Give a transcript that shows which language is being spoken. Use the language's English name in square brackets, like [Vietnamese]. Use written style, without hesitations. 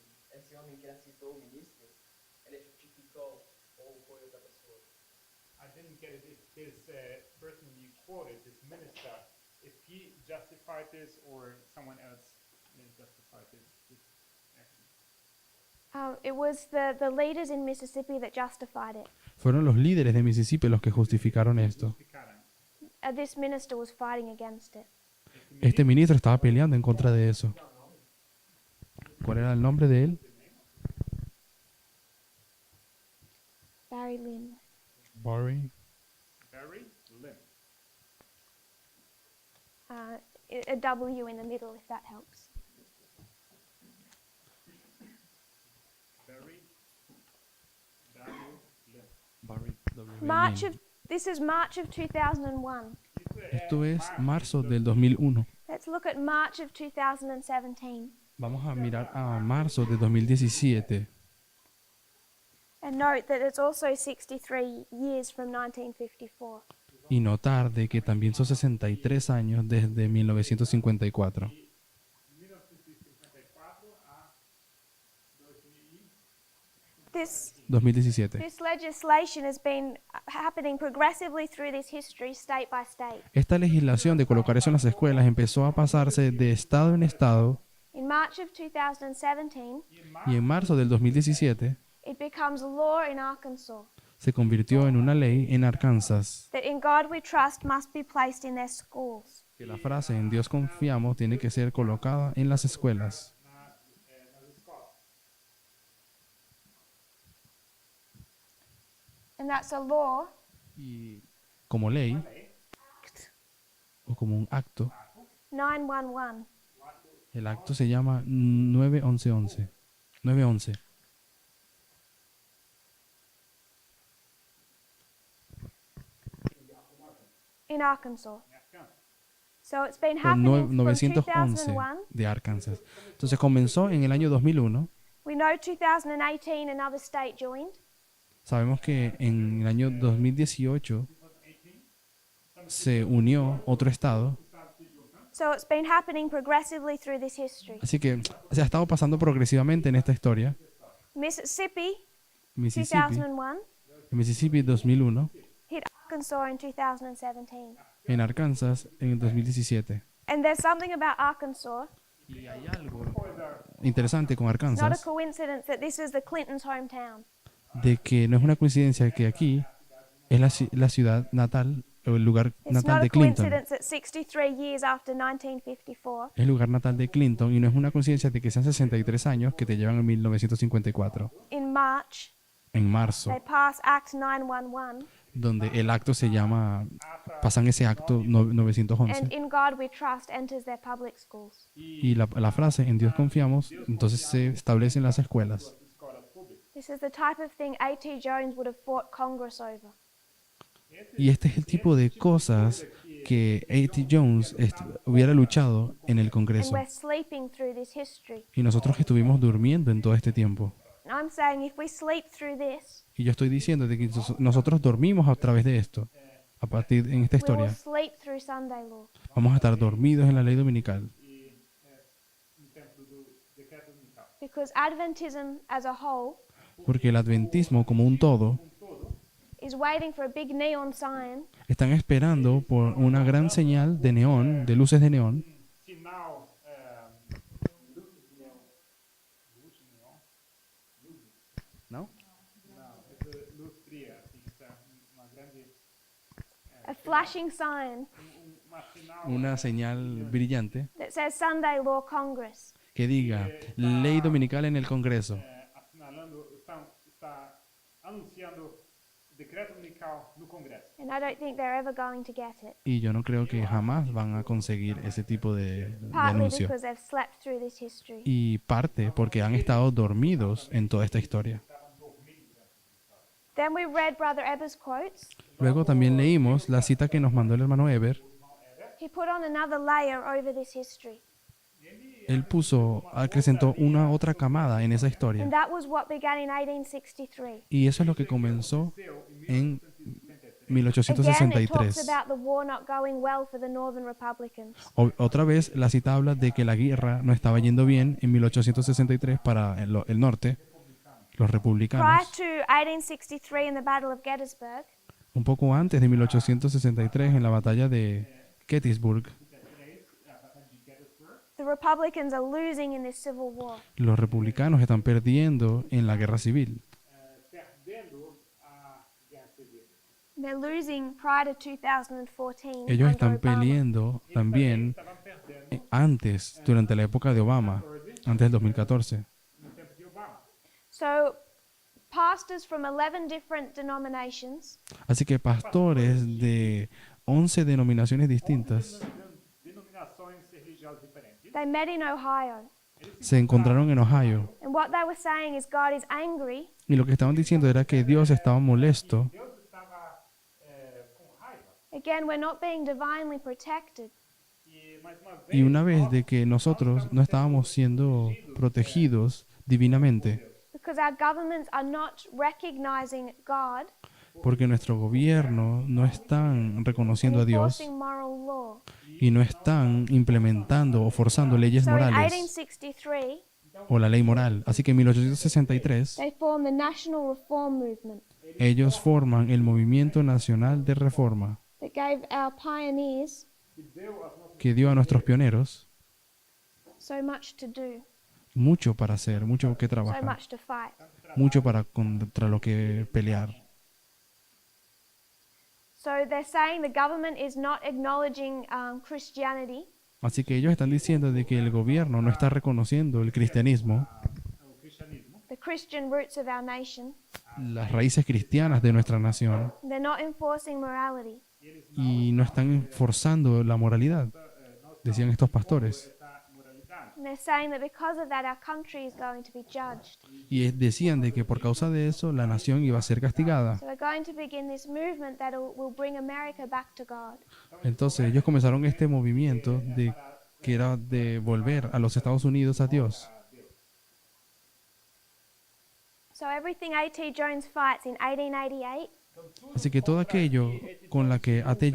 [Portuguese] Esse homem que citou o ministro, ele justificou ou foi outra pessoa? [English] I didn't get it if this person you quoted, this minister, if he justified this or someone else justified this action. It was the leaders in Mississippi that justified it. [Spanish] Fueron los líderes de Mississippi los que justificaron esto. [English] This minister was fighting against it. [Spanish] Este ministro estaba peleando en contra de eso. ¿Cuál era el nombre de él? Barry Lynn. Barry. Barry Lynn. [English] A W in the middle, if that helps. Barry W. Lynn. Barry W. This is March of 2001. [Spanish] Esto es marzo del 2001. [English] Let's look at March of 2017 [Spanish] Vamos a mirar a marzo de 2017 [English] and note that it's also 63 years from 1954. [Spanish] y notar de que también son 63 años desde 1954. 1954 a 2017. [English] This legislation has been happening progressively through this history, state by state. [Spanish] Esta legislación de colocar eso en las escuelas empezó a pasarse de estado en estado [English] In March of 2017, [Spanish] y en marzo del 2017 [English] it becomes law in Arkansas [Spanish] se convirtió en una ley en Arkansas. [English] that in God we trust must be placed in their schools. [Spanish] Que la frase en Dios confiamos tiene que ser colocada en las escuelas. [English] And that's a law [Spanish] Y como ley o como un acto, [English] 911. [Spanish] el acto se llama 911. 911. [English] In Arkansas. So it's been [Spanish] O [English] happening from 911 2001. [Spanish] de Arkansas. Entonces comenzó en el año 2001. [English] We know 2018 another state joined. [Spanish] Sabemos que en el año 2018 se unió otro estado. [English] So it's been happening progressively through this history. [Spanish] Así que se ha estado pasando progresivamente en esta historia. [English] Mississippi, [Spanish] Mississippi, [English] 2001, [Spanish] Mississippi 2001, [English] hit Arkansas in 2017. [Spanish] en Arkansas en el 2017. [English] And there's something about Arkansas. [Spanish] Y hay algo interesante con [English] It's not a [Spanish] Arkansas, [English] coincidence that this is the Clintons' hometown. [Spanish] de que no es una coincidencia que aquí es la ciudad natal o el lugar [English] It's [Spanish] natal [English] not [Spanish] de [English] a [Spanish] Clinton. [English] coincidence that 63 years after 1954, [Spanish] Es el lugar natal de Clinton y no es una coincidencia de que sean 63 años que te llevan a 1954, [English] in March, [Spanish] en marzo, [English] they pass Act 911, [Spanish] donde el acto se llama, pasan ese acto 911 [English] and In God We Trust enters their public schools. [Spanish] y la frase en Dios confiamos, entonces se establece en las escuelas. [English] This is the type of thing A.T. Jones would have fought Congress over. [Spanish] Y este es el tipo de cosas que A.T. Jones hubiera luchado en el [English] And [Spanish] Congreso. [English] we're sleeping through this history. [Spanish] Y nosotros estuvimos durmiendo en todo este tiempo. [English] And I'm saying if we sleep through this, [Spanish] Y yo estoy diciendo de que nosotros dormimos a través de esto, a partir en esta [English] we will sleep through Sunday law. [Spanish] Vamos a estar dormidos en la ley dominical. [English] Because Adventism as a whole [Spanish] Porque el adventismo como un todo [English] is waiting for a big neon sign [Spanish] están esperando por una gran señal de neón, de luces de neón, [Portuguese] Sinal, [Spanish] ¿no? [Portuguese] não, luz fria, assim, uma grande, [English] a flashing sign [Spanish] una señal brillante [English] that says Sunday Law Congress. [Spanish] que diga ley dominical en el Congreso. [Portuguese] Assinalando, está anunciando decreto dominical no Congresso. [English] And I don't think they're ever going to get it. [Spanish] Y yo no creo que jamás van a conseguir ese tipo de [English] Partly [Spanish] anuncio. [English] because they've slept through this history. [Spanish] Y parte porque han estado dormidos en toda esta historia. [English] Then we read Brother Eber's quotes. [Spanish] Luego también leímos la cita que nos mandó el hermano Eber. [English] He put on another layer over this history. [Spanish] Él acrecentó una otra camada en esa historia. [English] And that was what began in 1863. [Spanish] Y eso es lo que comenzó en [English] Again, it talks [Spanish] 1863. [English] about the war not going well for the Northern Republicans. [Spanish] Otra vez la cita habla de que la guerra no estaba yendo bien en 1863 para el norte, los [English] Prior [Spanish] republicanos. [English] to 1863 in the Battle of Gettysburg, [Spanish] Un poco antes de 1863 en la batalla de Gettysburg, [English] the Republicans are losing in this civil war. [Spanish] los republicanos están perdiendo en la guerra civil. [Portuguese] Perdendo a guerra civil. [English] They're losing prior to 2014. [Spanish] Ellos [English] under [Spanish] están [English] Obama. [Spanish] peleando también [Portuguese] Estavam perdendo [Spanish] antes, durante la época de Obama, antes del 2014. [Portuguese] no tempo de Obama. [English] So, pastors from 11 different denominations [Spanish] Así que pastores de 11 denominaciones distintas [Portuguese] Denominações religiosas diferentes. [English] they met in Ohio, [Spanish] se encontraron en Ohio. [English] and what they were saying is God is angry [Spanish] Y lo que estaban diciendo era que Dios estaba molesto. [Portuguese] Deus estava com raiva. [English] again. We're not being divinely protected, [Portuguese] E mais uma vez, [Spanish] Y una vez de que nosotros no estábamos siendo protegidos divinamente, [English] because our governments are not recognizing God [Spanish] porque nuestro gobierno no están [English] and [Spanish] reconociendo a Dios [English] enforcing moral law. [Spanish] y no están implementando o forzando leyes [English] So in [Spanish] morales [English] 1863, [Spanish] o la ley moral. Así que en 1863 [English] they formed the National Reform Movement [Spanish] ellos forman el Movimiento Nacional de Reforma [English] that gave our pioneers [Spanish] que dio a nuestros pioneros [English] so much to do, [Spanish] mucho para hacer, mucho que [English] so [Spanish] trabajar, [English] much to fight. [Spanish] mucho para contra lo que pelear. [English] So they're saying the government is not acknowledging Christianity, [Spanish] Así que ellos están diciendo de que el gobierno no está reconociendo el cristianismo, [Portuguese] o cristianismo, [English] the Christian roots of our nation. [Spanish] las raíces cristianas de nuestra nación, [English] They're not enforcing morality. [Spanish] y no están forzando la moralidad, decían estos pastores. [Portuguese] essa moralidade. [English] And they're saying that because of that, our country is going to be judged. [Spanish] Y decían de que por causa de eso la nación iba a ser castigada. [English] So they're going to begin this movement that will bring America back to God. [Spanish] Entonces ellos comenzaron este movimiento de que era de volver a los Estados Unidos a Dios. [English] So everything A.T. Jones fights in 1888 [Spanish] Así que todo aquello con la que A.T.